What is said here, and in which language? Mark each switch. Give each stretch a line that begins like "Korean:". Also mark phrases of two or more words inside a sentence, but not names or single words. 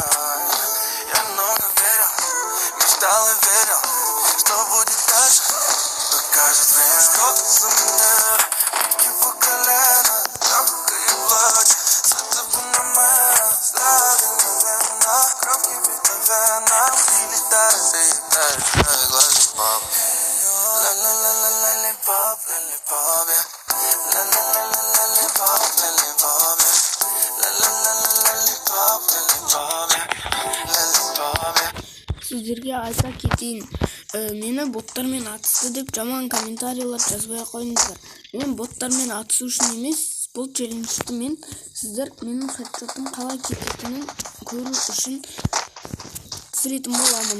Russian: Я много верил, мечтал и верил, что будет дальше. Покажет время, что за меня. Реки по колено, легко и плачь. Сердце фономена, взгляды неверно. Кровь кипит по венам. Ты летаешь, как лолипоп. Ла-ла-ла-ла-лолипоп, лолипоп, yeah.
Kazakh: Сіздерге айта кетейін, мені боттармен атысты деп жаман комментарийлер жазбай қойыңыздар. Мен боттармен атысу үшін емес, бұл челленджді мен сіздер менің хедшотым қалай кететінін көру үшін түсіретін боламын.